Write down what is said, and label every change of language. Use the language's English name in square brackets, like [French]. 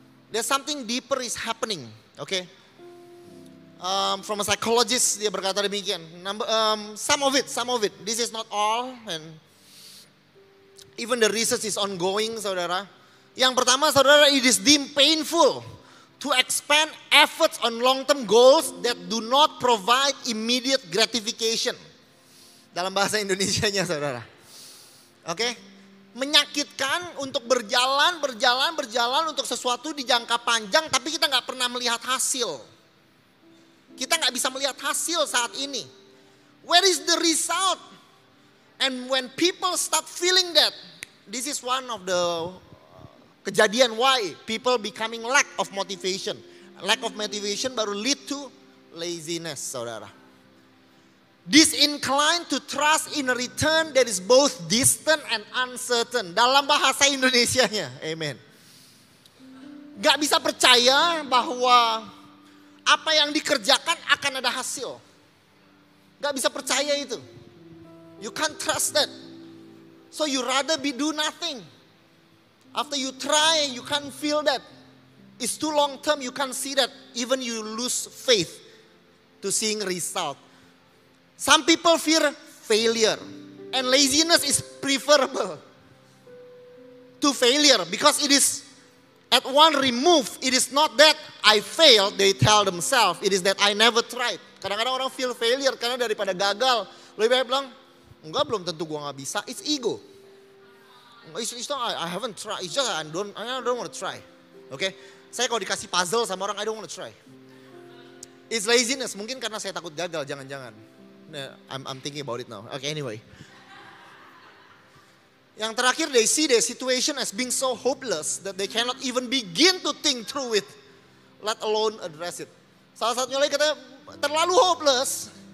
[English] There's something deeper is happening. Okay. From a psychologist [Indonesian] dia berkata demikian. [English] Some of it. This is not all, and even the research is ongoing, saudara. [Indonesian] Yang pertama, saudara, [English] it is deemed painful to expend efforts on long-term goals that do not provide immediate gratification. [Indonesian] Dalam bahasa Indonesianya saudara. Oke? Menyakitkan untuk berjalan untuk sesuatu di jangka panjang tapi kita gak pernah melihat hasil. Kita gak bisa melihat hasil saat ini. [English] Where is the result? And when people start feeling that, this is one of the kejadian why people becoming lack of motivation. Lack of motivation baru lead to laziness saudara. Disinclined to trust in a return that is both distant and uncertain. [Indonesian] Dalam bahasa Indonesianya, amen. Gak bisa percaya bahwa apa yang dikerjakan akan ada hasil. Gak bisa percaya itu. [English] You can't trust that. So you rather do nothing. After you try, you can't feel that. It's too long term, you can't see that. Even you lose faith to seeing result. Some people fear failure. And laziness is preferable to failure. Because it is at one remove. It is not that I failed, they tell themselves. It is that I never tried. [Indonesian] Kadang-kadang orang [English] feel failure [Indonesian] karena daripada gagal. Lebih baik bilang, enggak belum tentu gue gak bisa. [English] It's ego. It's not I haven't tried. It's just I don't want to try. Okay? [Indonesian] Saya kalau dikasih puzzle sama orang, [English] I don't want to try. It's laziness. [Indonesian] Mungkin karena saya takut gagal, jangan-jangan. [English] I'm thinking about it now. Okay, anyway. [Indonesian] Yang terakhir, [English] they see their situation as being so hopeless that they cannot even begin to think through it, let alone address it. [Indonesian] Salah satunya lagi katanya terlalu hopeless.